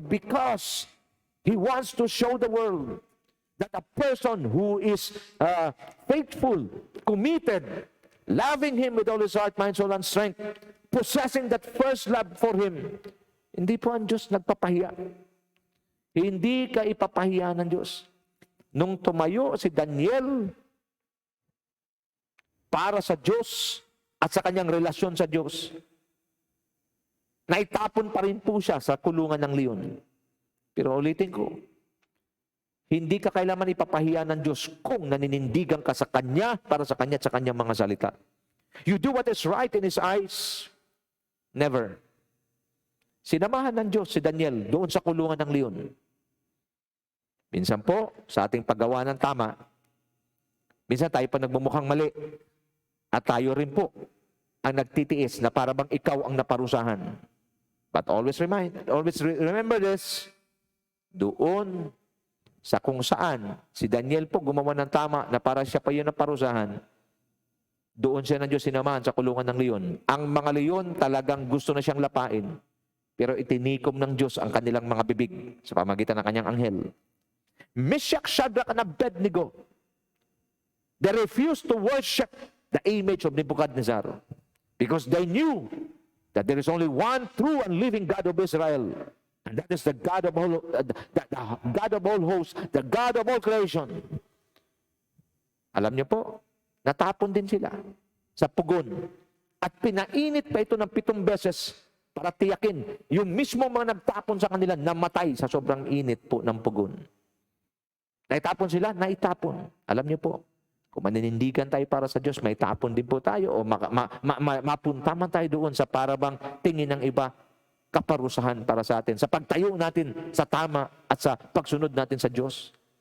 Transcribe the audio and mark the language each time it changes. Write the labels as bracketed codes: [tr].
[en] Because He wants to show the world that a person who is faithful, committed, loving Him with all his heart, mind, soul, and strength, possessing that first love for Him, [tl] hindi po ang Diyos nagpapahiya. Hindi ka ipapahiya ng Diyos. Nung tumayo si Daniel para sa Diyos at sa kanyang relasyon sa Diyos, naitapon pa rin po siya sa kulungan ng leon. Pero ulitin ko, hindi ka kailanman ipapahiya ng Diyos kung naninindigan ka sa Kanya para sa Kanya at sa Kanyang mga salita. [en] You do what is right in His eyes. Never. [tl] Sinamahan ng Diyos si Daniel doon sa kulungan ng leon. Minsan po, sa ating paggawa ng tama, minsan tayo pa nagmumukhang mali. At tayo rin po ang nagtitiis na para bang ikaw ang naparusahan. [en] But always remember this, [tl] doon sa kung saan si Daniel po gumawa ng tama na para siya pa yun naparusahan, doon siya ng Diyos sinamahan sa kulungan ng leon. Ang mga leon talagang gusto na siyang lapain, pero itinikom ng Diyos ang kanilang mga bibig sa pamagitan ng kanyang anghel. [en] Meshach, Shadrach, and Abednego, they refused to worship the image of Nebuchadnezzar because they knew that there is only one true and living God of Israel, and that is the God of all, the God of all hosts, the God of all creation. [tl] Alam niyo po, natapon din sila sa pugon at pinainit pa ito ng 7 beses para tiyakin yung mismo mga nagtapon sa kanila namatay sa sobrang init po ng pugon. Naitapon sila, naitapon. Alam niyo po, kung maninindigan tayo para sa Diyos, may tapon din po tayo o mapunta man tayo doon sa parabang tingin ng iba, kaparusahan para sa atin. Sa pagtayo natin sa tama at sa pagsunod natin sa Diyos.